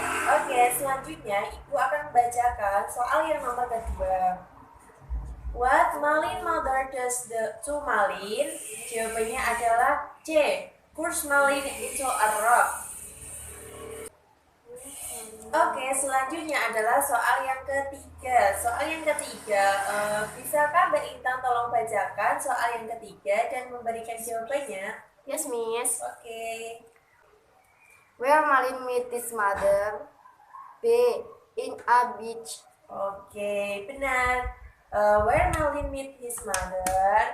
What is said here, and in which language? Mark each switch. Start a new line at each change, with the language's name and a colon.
Indonesian: Oke, selanjutnya Ibu akan membacakan soal yang nomor kedua.
English: What Malin mother does to Malin? Jawabannya adalah C. Push Malin into a rock.
Indonesian: Oke, selanjutnya adalah soal yang ketiga. Soal yang ketiga, bisakah Mbak Intan tolong bacakan soal yang ketiga dan memberikan jawabannya?
English: Yes, Miss.
Indonesian: Oke.
English: Where Malin meet his mother? B. In a beach.
Indonesian: Oke, benar.
English: Where Malin meet his mother?